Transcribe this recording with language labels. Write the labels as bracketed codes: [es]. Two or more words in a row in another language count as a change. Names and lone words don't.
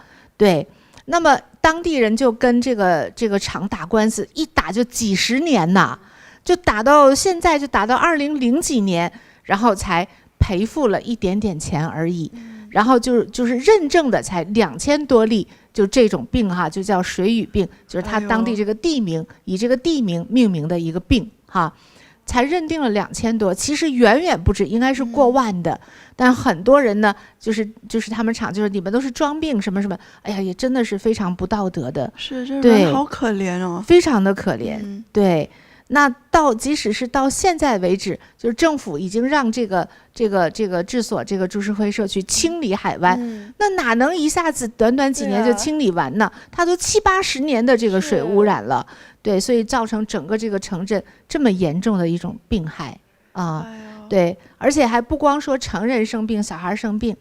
[zh] 對，那麼當地人就跟這個廠打官司，一打就幾十年吶，就打到現在，就打到2000幾年，然後才賠付了一點點錢而已。然後就是認證的才2000多例，就這種病哈，就叫水俣病，就是它當地這個地名，以這個地名命名的一個病哈，才認定了2000多，其實遠遠不止，應該是過萬的。但很多人呢，就是他們廠就是你們都是裝病什麼什麼，哎呀，也真的是非常不道德的。是，這人好可憐哦，非常的可憐。對。那即使是到現在為止，就是政府已經讓這個治所這個株式會社去清理海灣，那哪能一下子短幾年就清理完呢？它都70、80年的這個水污染了，對，所以造成整個這個城鎮這麼嚴重的一種病害啊，對，而且還不光說成人生病，小孩生病。